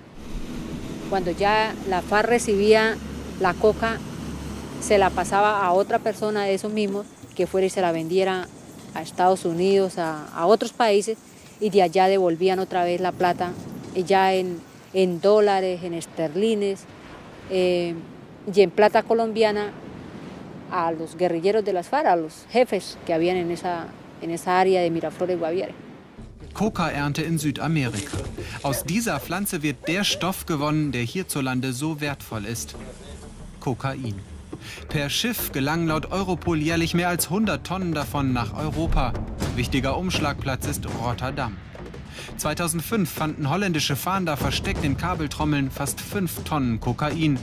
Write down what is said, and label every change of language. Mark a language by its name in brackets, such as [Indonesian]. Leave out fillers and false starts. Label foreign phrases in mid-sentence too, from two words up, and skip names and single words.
[Spanish] Cuando ya la FARC recibía la coca, se la pasaba a otra persona de esos mismos que fuera y se la vendiera a Estados Unidos, a otros países, y de allá devolvían otra vez la plata, ya en dólares, en esterlines, y en plata colombiana, a los guerrilleros de las FARC, a los jefes que habían en esa área de Miraflores, Guaviare. [German] Coca-Ernte in Südamerika. Aus dieser Pflanze wird der Stoff gewonnen, der hierzulande so wertvoll ist: Kokain. Per Schiff gelangen laut Europol jährlich mehr als 100 Tonnen davon nach Europa. Wichtiger Umschlagplatz ist Rotterdam. 2005 fanden holländische Fahnder versteckt in Kabeltrommeln fast 5 Tonnen Kokain.